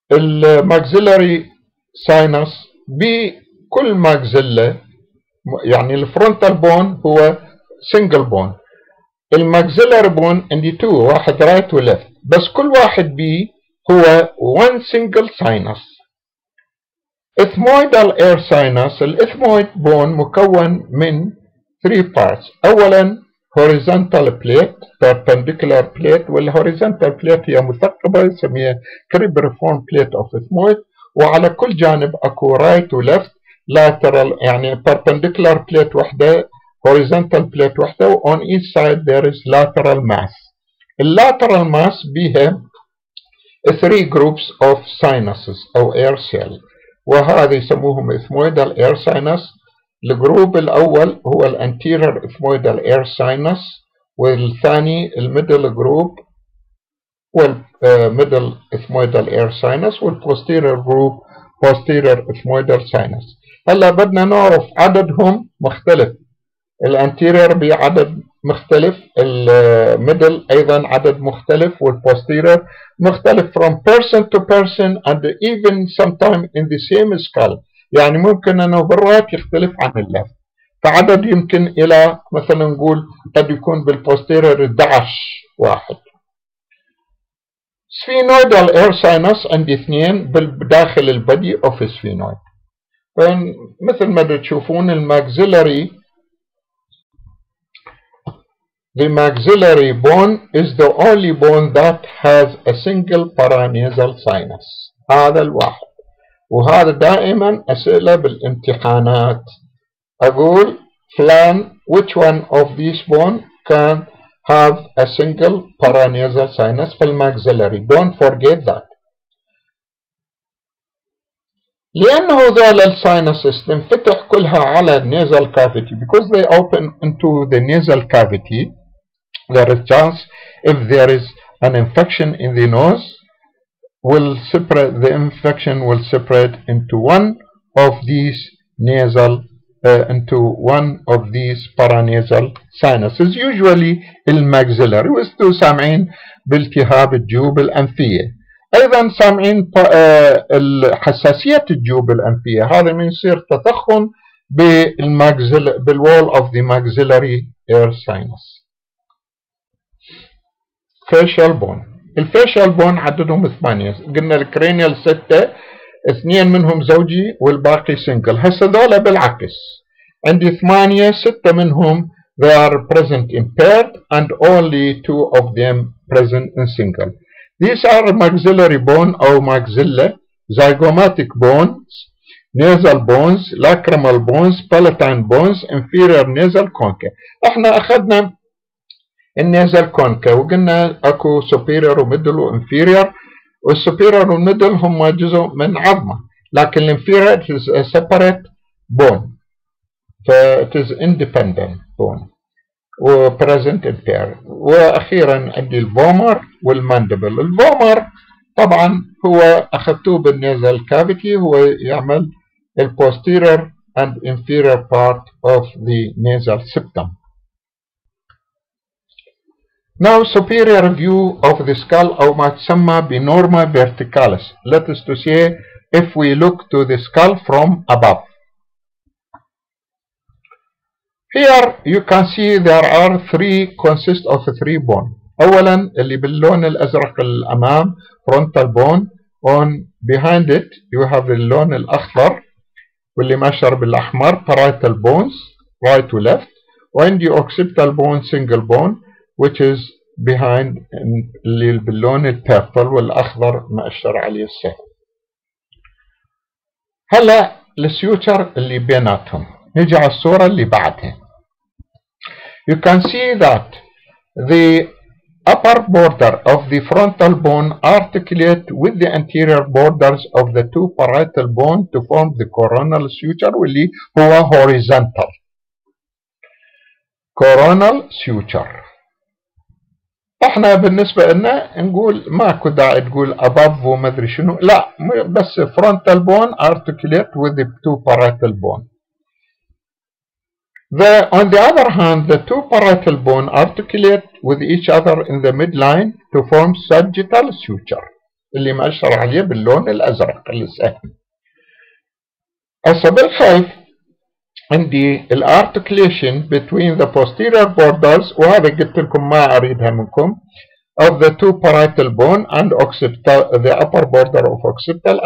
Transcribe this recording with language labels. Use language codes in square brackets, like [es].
[en] الماكسيلاري ساينس بكل ماكسيلا، يعني الفرونتال بون هو سنجل بون، الماكسيلاري بون عندي 2، واحد رايت وليفت، بس كل واحد بي هو 1 single sinus. ethmoidal air sinus. الاثمويد بون مكون من 3 parts. اولا horizontal plate perpendicular plate، والhorizontal plate هي مثقبة يسميها cribriform plate of ethmoid، وعلى كل جانب اكو right و left lateral، يعني perpendicular plate وحدة horizontal plate واحدة و on each side there is lateral mass. lateral mass بيها 3 groups of sinuses أو air cell، وهذا يسموهم ethmoidal air sinus. الجروب الأول هو الانتيريور ethmoidal air sinus، والثاني الميدل جروب والميدل ethmoidal air sinus، والبوستيريور جروب posterior ethmoidal sinus. [ar] هلا بدنا نعرف عددهم مختلف، الانتيريور بعدد مختلف، الميدل ايضا عدد مختلف، والبوستيريور مختلف [en] from person to person and even sometimes in the same skull. [ar] يعني ممكن انه بالرايت يختلف عن الليفت، فعدد يمكن الى مثلا نقول قد يكون بالبوستيريور 11 واحد. [en] Sphenoidal air sinus عندي 2 بالداخل البدي اوف سفينويد. مثل ما تشوفون الماكسيلاري، the maxillary bone is the only bone that has a single paranasal sinus. [ar] هذا الواحد، وهذا دائما أسئلة بالامتحانات. أقول فلان [en] which one of these bone can have a single paranasal sinus في الماكسيلاري. Don't forget that. [ar] لأنه ذول الساينسز تنفتح كلها على النيزل [en] cavity because they open into the nasal cavity. There is chance if there is an infection in the nose, the infection will separate into one of these paranasal sinuses, usually الماكسيلاري. [ar] وانتم سامعين بالتهاب الجيوب الأنفية، أيضا سامعين حساسية الجيوب الأنفية، هذا من يصير تضخم بال [en] wall of the maxillary air sinus. facial bone. [ar] الفيشال بون عددهم 8، قلنا الكرينيال 6، 2 منهم زوجي والباقي سنجل. هسه ذولا بالعكس، عندي 8، 6 منهم [en] they are present in paired and only 2 of them present in single. These are maxillary bone أو maxilla, zygomatic bones, nasal bones, lacrimal bones, palatine bones, inferior nasal concha. احنا أخذنا النازل concha وقلنا اكو superior وميدل وانفيريور، والسوبيريور والميدل هم جزء من عظمه، لكن الانفيريور is a separate bone، ف it is independent bone و present in pair. [ar] واخيرا عندي الفومر والماندبل. الفومر طبعا هو اخذتوه بالنازل كافيتي، هو يعمل ال [en] posterior and inferior part of the nasal septum. Now superior view of the skull أو ما تسمى بnorma verticalis. Let us to say if we look to the skull from above. Here you can see there are consist of 3 bone. أولا اللي باللون الأزرق الأمام frontal bone، [ar] on behind it you have اللون الأخضر واللي ماشر بالأحمر [en] parietal bones right to left، وعندي occipital bone single bone which is behind اللي باللون البيربل والأخضر مأشر عليه السهم. [ar] هلا السيوتشر اللي بيناتهم، نجي على الصورة اللي بعدها. [en] You can see that the upper border of the frontal bone articulate with the anterior borders of the 2 parietal bone to form the coronal suture [ar] واللي هو [en] horizontal. coronal suture. [ar] احنا بالنسبة لنا نقول ماكو داعي تقول above وما ادري شنو، لا بس [en] frontal bone articulate with the 2 parietal bone. On the other hand, the 2 parietal bone articulate with each other in the midline to form sagittal suture [ar] اللي مأشر عليه باللون الأزرق السهم. [en] هسه بالخلف عندي الارticulation between the posterior borders، [ar] وهذا قلت لكم ما اريدها منكم، [en] of the 2 parietal bone and occipital, the upper border of occipital.